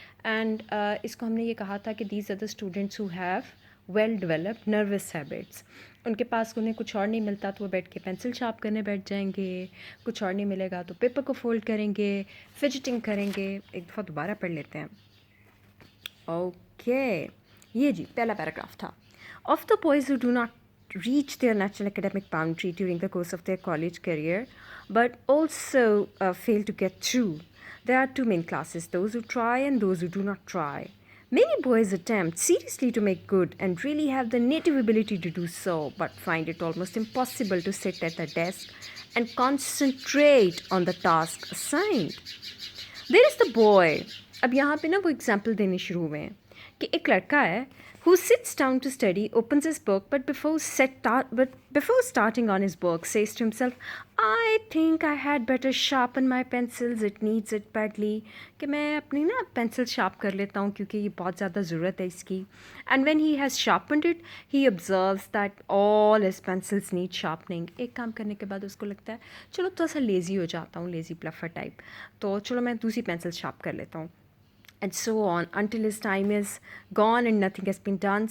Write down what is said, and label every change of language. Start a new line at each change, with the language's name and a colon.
English: and
Urdu: اس کو ہم نے یہ کہا تھا کہ
English: These are the students who have well developed nervous habits.
Urdu: ان کے پاس انہیں کچھ اور نہیں ملتا تو وہ بیٹھ کے پینسل شارپ کرنے بیٹھ جائیں گے، کچھ اور نہیں ملے گا تو پیپر کو فولڈ کریں گے، فجٹنگ کریں گے. ایک دفعہ دوبارہ پڑھ لیتے ہیں. اوکے، یہ جی پہلا پیراگراف تھا.
English: Of the boys who do not reach their natural academic boundary during the course of their college career, but also fail to get through. There are two main classes, those who try and those who do not try. Many boys attempt seriously to make good and really have the native ability to do so, but find it almost impossible to sit at the desk and concentrate on the task assigned. There is the boy.
Urdu: اب یہاں پہ نا وہ example دینے شروع ہوئے ہیں کہ ایک لڑکا ہے
English: who sits down to study, opens his book, but before starting on his book says to himself, I think I had better sharpen my pencils, it needs it badly.
Urdu: کہ میں اپنی نا پینسل شارپ کر لیتا ہوں کیونکہ یہ بہت زیادہ ضرورت ہے اس کی.
English: And when he has sharpened it, he observes that all his pencils need sharpening.
Urdu: ایک کام کرنے کے بعد اس کو لگتا ہے چلو تھوڑا سا لیزی ہو جاتا ہوں، لیزی بلفر ٹائپ، تو چلو میں دوسری پینسل شارپ کر لیتا ہوں.
English: And so on until his time is gone and nothing has been done.